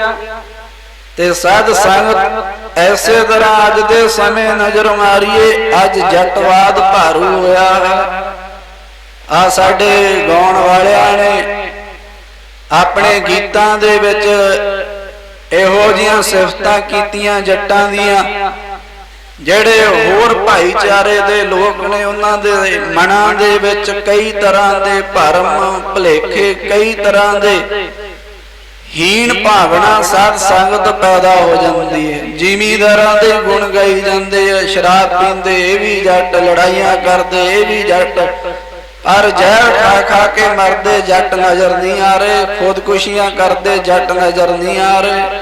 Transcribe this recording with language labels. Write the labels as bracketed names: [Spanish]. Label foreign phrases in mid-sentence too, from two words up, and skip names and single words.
[Punjabi] ਤੇ ਸਾਧ ਸੰਗਤ ਐਸੇ ਤਰ੍ਹਾਂ ਅੱਜ ਦੇ ਸਮੇਂ ਨਜ਼ਰ ਮਾਰੀਏ, ਅੱਜ ਜੱਟਵਾਦ ਭਾਰੂ ਹੋਇਆ ਹੈ। ਆ ਸਾਡੇ ਗਾਉਣ ਵਾਲਿਆਂ ਨੇ ਆਪਣੇ ਗੀਤਾਂ ਦੇ ਵਿੱਚ ਇਹੋ ਜਿਹੀਆਂ ਸਿਫ਼ਤਾਂ ਕੀਤੀਆਂ ਜੱਟਾਂ ਦੀਆਂ। ਜਿਹੜੇ ਹੋਰ ਭਾਈਚਾਰੇ ਦੇ ਲੋਕ ਨੇ ਉਹਨਾਂ ਦੇ ਮਨਾਂ ਦੇ ਵਿੱਚ ਕਈ ਤਰ੍ਹਾਂ ਦੇ ਭਰਮ ਭੁਲੇਖੇ, ਕਈ ਤਰ੍ਹਾਂ ਦੇ ਹੀਣ ਭਾਵਨਾ ਸਾਧ ਸੰਗਤ ਪੈਦਾ ਹੋ ਜਾਂਦੀ ਹੈ। ਜ਼ਿਮੀਂਦਾਰਾਂ ਦੇ ਗੁਣ ਗਾਈ ਜਾਂਦੇ ਆ, ਸ਼ਰਾਬ ਪੀਂਦੇ ਇਹ ਵੀ ਜੱਟ, ਲੜਾਈਆਂ ਕਰਦੇ ਇਹ ਵੀ ਜੱਟ, ਪਰ ਜ਼ਹਿਰ ਖਾ ਖਾ ਕੇ ਮਰਦੇ ਜੱਟ ਨਜ਼ਰ ਨਹੀਂ ਆ ਰਹੇ, ਖੁਦਕੁਸ਼ੀਆਂ ਕਰਦੇ ਜੱਟ ਨਜ਼ਰ ਨਹੀਂ ਆ ਰਹੇ।